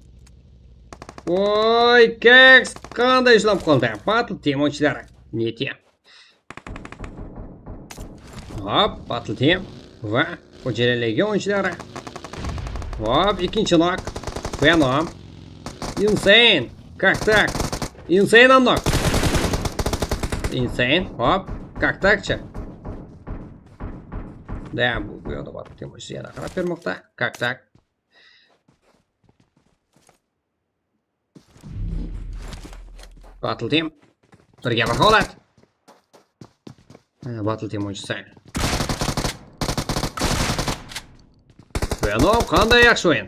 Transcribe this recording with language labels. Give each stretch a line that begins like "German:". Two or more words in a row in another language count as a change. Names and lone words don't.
Uzbek: Voy, Kex qanday ishlab qoldi? Battle team o'yinchilari. Netiya. Hop, battle team va Xo'jayli Legion o'yinchilari. Hop, ikkinchi nok. Venom. Insane.
Russian: Как так?
Uzbek: Insane nok. Insane. Hop,
Russian: как так-chi?
Uzbek: Da, bu yoqda battle team o'yinchisi yana qarab bermoqda.
Russian: Как так?
Uzbek: Battle team. Birga bir holat. Battle team o'yinchisi. Venom qanday yaxshi o'yin.